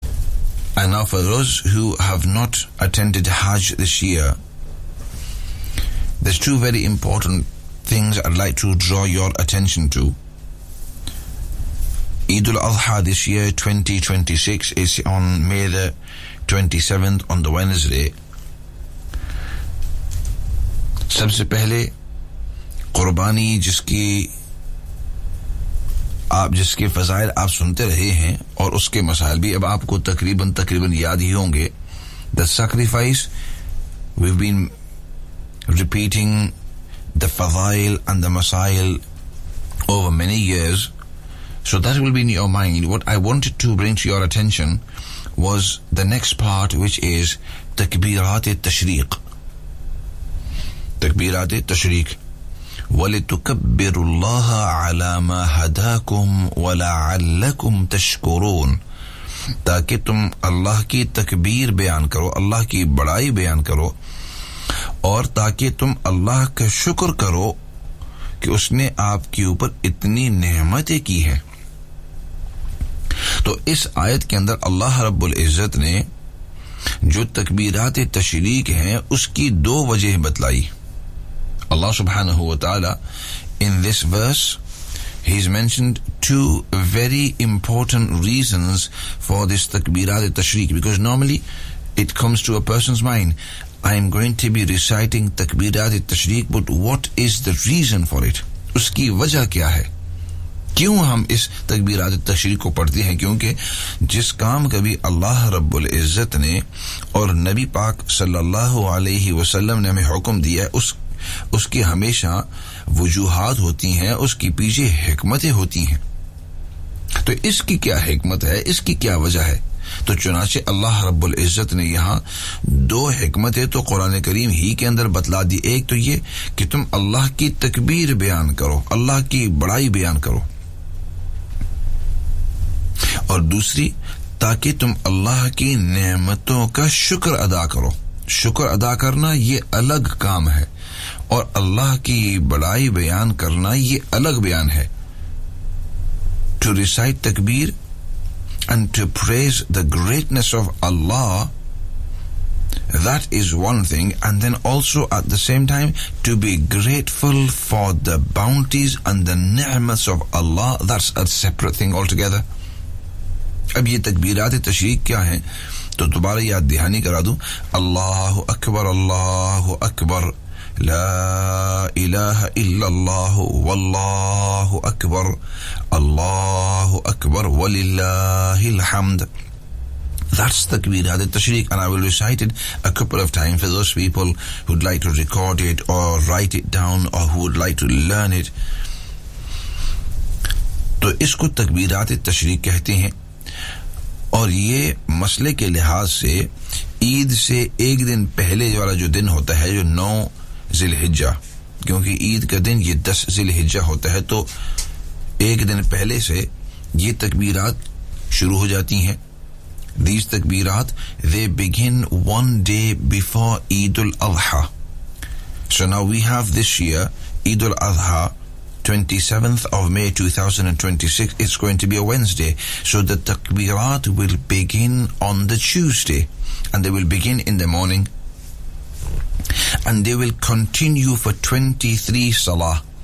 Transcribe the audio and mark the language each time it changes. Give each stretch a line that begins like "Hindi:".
English: And now for those who have not attended Hajj this year, there's two very important things I'd like to draw your attention to. Eid al-Adha this year, 2026, is on May the 27th, on the Wednesday.
Urdu: Sabse pehle, qurbani jiski آپ جس کے فضائل آپ سنتے رہے ہیں اور اس کے مسائل بھی اب آپ کو تقریباً یاد ہی ہوں گے.
English: The sacrifice, we've been repeating the fadail and the masail over many years, so that will be in your mind. What I wanted to bring to your attention was the next part, which is takbirat-e-tashriq.
Arabic: وَلِتُكَبِّرُ اللَّهَ عَلَى مَا هَدَاكُمْ وَلَعَلَّكُمْ تَشْكُرُونَ,
Urdu: تاکہ تم اللہ کی تکبیر بیان کرو, اللہ کی بڑائی بیان کرو, اور تاکہ تم اللہ کا شکر کرو کہ اس نے آپ کے اوپر اتنی نعمتیں کی ہیں. تو اس آیت کے اندر اللہ رب العزت نے جو تکبیرات تشریق ہیں اس کی دو وجہ بتلائی.
English: Allah subhanahu wa ta'ala, in this verse, He's mentioned two very important reasons for this takbirat tashriq, because normally it comes to a person's mind, I'm going to be reciting takbirat tashriq, but what is the reason for it?
Urdu: Uski wajah kya hai? Kyun hum is takbirat tashriq ko padhte hain? Kyunki jis kaam ka bhi Allah Rabbul Izzat ne aur Nabi Pak sallallahu alaihi wasallam ne hame hukum diya hai, اس کی ہمیشہ وجوہات ہوتی ہیں, اس کی پیچھے حکمتیں ہوتی ہیں. تو اس کی کیا حکمت ہے, اس کی کیا وجہ ہے؟ تو چنانچہ اللہ رب العزت نے یہاں دو حکمتیں تو قرآن کریم ہی کے اندر بتلا دی. ایک تو یہ کہ تم اللہ کی تکبیر بیان کرو, اللہ کی بڑائی بیان کرو, اور دوسری تاکہ تم اللہ کی نعمتوں کا شکر ادا کرو. شکر ادا کرنا یہ الگ کام ہے, اور اللہ کی بڑائی بیان کرنا یہ الگ بیان ہے.
English: To recite takbir and to praise the greatness of Allah, that is one thing, and then also at the same time to be grateful for the bounties and the ni'mats of Allah, that's a separate thing altogether.
Urdu: اب یہ تکبیرات تشریق کیا ہیں تو دوبارہ یاد دہانی کرا دوں.
Arabic: اللہ اکبر, اللہ اکبر, لا الہ الا اللہ, واللہ اکبر, اللہ اکبر, وللہ الحمد.
English: That's takbirat tashriq, and I will recite it a couple of times for those people who'd like to record it or write it down or who would like to learn it.
Urdu: تو اس کو تکبیرات تشریق کہتے ہیں, اور یہ مسئلے کے لحاظ سے عید سے ایک دن پہلے والا جو دن ہوتا ہے, جو 9 ذلحجہ, کیونکہ عید کا دن یہ 10 ذلحجہ ہوتا ہے, تو ایک دن پہلے سے یہ تکبیرات شروع ہو جاتی ہیں.
English: These takbirat, they begin one day before Eid al Adha. So now we have this year Eid al Adha, 27th of May 2026, it's going to be a Wednesday. So the takbirat will begin on the Tuesday, and they will begin in the morning, and they will continue for 23 salah.